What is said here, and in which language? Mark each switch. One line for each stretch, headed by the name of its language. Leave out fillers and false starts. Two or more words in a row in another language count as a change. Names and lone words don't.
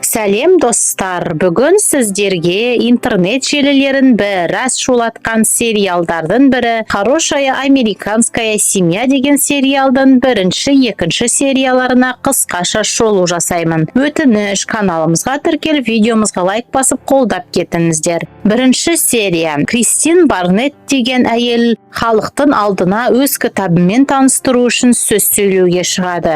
Kazakh: Сәлем достар, бүгін сіздерге интернет желілерін біраз шулатқан сериалдардың бірі «Хорошая американская семья» деген сериалдың бірінші, екінші серияларына қысқаша шолу жасаймын. Өтініш, каналымызға тіркеліп, видеомызға лайк басып қолдап кетіңіздер. Бірінші серия. Кристин Барнетт деген әйел халықтың алдына өз кітабымен таныстыру үшін сөз сөйлеуге шығады.